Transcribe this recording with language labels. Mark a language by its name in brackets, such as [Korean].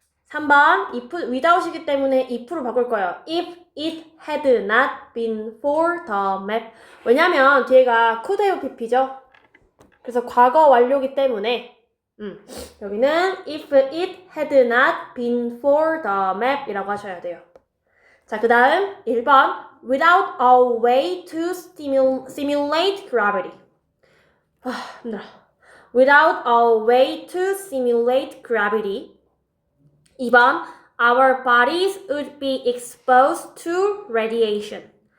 [Korean] 3번, without이기 때문에 if로 바꿀 거예요. [English] If it had not been for the map. [Korean] 왜냐면 뒤에가 could have pp죠. 그래서 과거 완료기 때문에 여기는 [English] if it had not been for the map [Korean] 이라고 하셔야 돼요. 자, 그 다음 [English] 1번 without a way to simulate gravity. [Korean] 힘들어. [English] Without a way to simulate gravity. 2번 our bodies would be exposed to radiation.